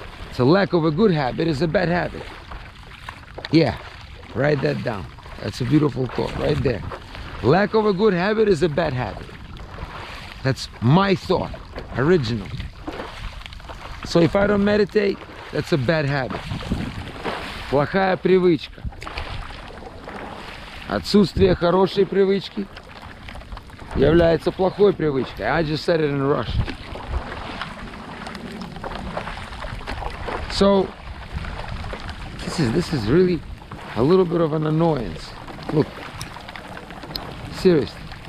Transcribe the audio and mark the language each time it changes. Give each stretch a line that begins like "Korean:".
English: It's a lack of a good habit is a bad habit. Yeah, write that down. That's a beautiful thought right there. Lack of a good habit is a bad habit. That's my thought, original. So if I don't meditate, that's a bad habit.
Russian: Плохая привычка. Отсутствие хорошей привычки является плохой привычкой.
English: I just said it in Russian. So this is really a little bit of an annoyance. Look, seriously.